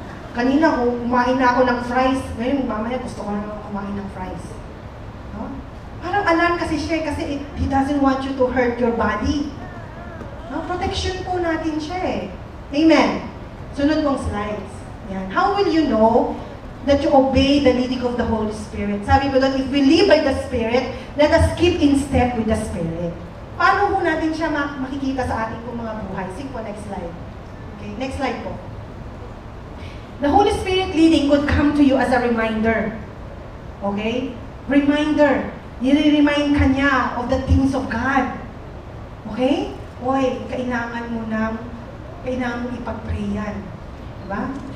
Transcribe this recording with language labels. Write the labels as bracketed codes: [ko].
[tl] Kanina, kumain na ako ng fries. Ngayon, mamaya gusto ko na kumain ng fries. No? Parang alarm kasi siya, kasi [en] he doesn't want you to hurt your body. [tl] No? Protection po natin siya eh. Amen. Sunod pong slides. Yan. [en] How will you know that you obey the leading of the Holy Spirit? Sabi ko doon, if we live by the Spirit, let us keep in step with the Spirit. [tl] Paano po natin siya makikita sa ating mga buhay? Sige po, next slide. [en] Okay, next slide po. The Holy Spirit leading could come to you as a reminder. Okay? Reminder. [tl] I-remind ka niya [en] of the things of God. [tl] Okay? Hoy, kailangan mo ipag-pray yan. Diba?